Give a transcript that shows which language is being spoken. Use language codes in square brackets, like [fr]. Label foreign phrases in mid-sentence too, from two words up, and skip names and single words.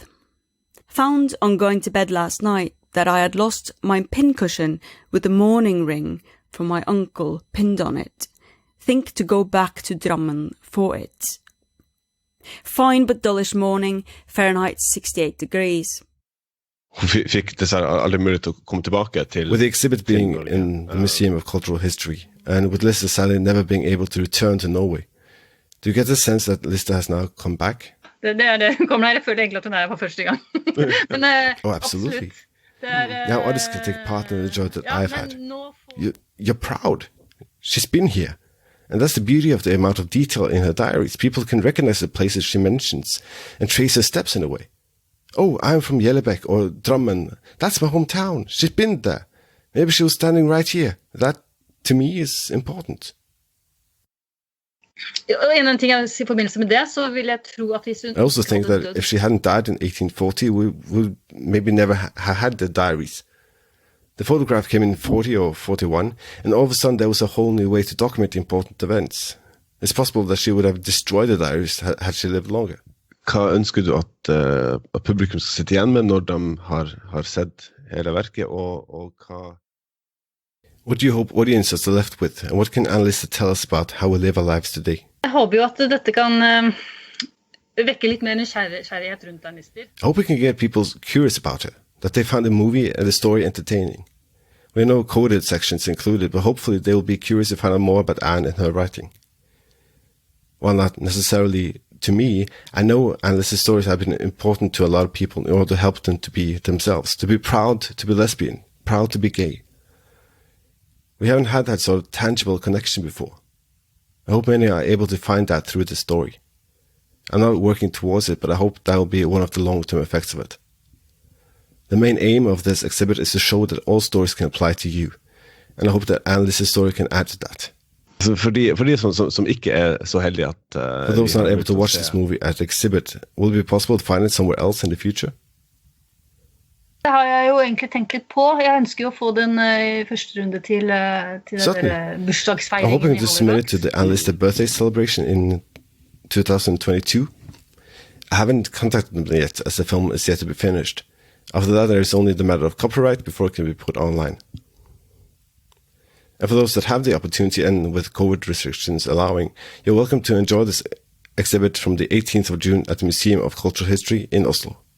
[en] Found on going to bed last night that I had lost my pincushion with the mourning ring from my uncle pinned on it. Think to go back to Drammen for it. Fine but dullish morning, Fahrenheit 68 degrees. [sv] Fick det aldrig möjlighet att komma tillbaka till... [en] With the exhibit being in the Museum of Cultural History, and with Lista sadly never being able to return to Norway, do you get the sense that Lista has now come back? [no] Det. Hun kommer her, jeg føler egentlig at hun her for første gang. Men, [en] oh, absolutely. Now others can take part in the joy that I've had. You're proud. She's been here. And that's the beauty of the amount of detail in her diaries. People can recognize the places she mentions and trace her steps in a way. Oh, I'm from Gjellebekk or Drammen. That's my hometown. She's been there. Maybe she was standing right here. That, to me, is important. [no] En ting I forbindelse med det, så vil jeg tro at hvis hun... [en] I also think that if she hadn't died in 1840, we would maybe never have had the diaries. The photograph came in 40 or 41, and all of a sudden there was a whole new way to document important events. It's possible that she would have destroyed the diaries had she lived longer. [no] Hva ønsker du at publikum skal sitte igjen med når de har sett hele verket, og hva... [en] What do you hope audiences are left with, and what can Annelise tell us about how we live our lives today? [no] Jeg håper jo at dette kan vekke litt mer nysgjerrighet rundt Annelise. [en] I hope we can get people curious about it, that they found the movie and the story entertaining. We have no coded sections included, but hopefully they will be curious to find out more about Anne and her writing. while not necessarily to me, I know Anne Lister's stories have been important to a lot of people in order to help them to be themselves, to be proud to be lesbian, proud to be gay. We haven't had that sort of tangible connection before. I hope many are able to find that through this story. I'm not working towards it, but I hope that will be one of the long-term effects of it. The main aim of this exhibit is to show that all stories can apply to you, and I hope that Anne Lister's story can add to that. [no] Så for de som ikke så heldige at... [en] For those not able to watch this movie at the exhibit, will it be possible to find it somewhere else in the future? [no] Det har jeg jo egentlig tenkt litt på. Jeg ønsker jo å få den I første runde til bursdagsfeiringen. [en] I'm hoping to submit it to the Anne Lister birthday celebration in 2022. I haven't contacted them yet, as the film is yet to be finished. After that, there is only the matter of copyright before it can be put online. And for those that have the opportunity and with COVID restrictions allowing, you're welcome to enjoy this exhibit from the 18th of June at the Museum of Cultural History in Oslo.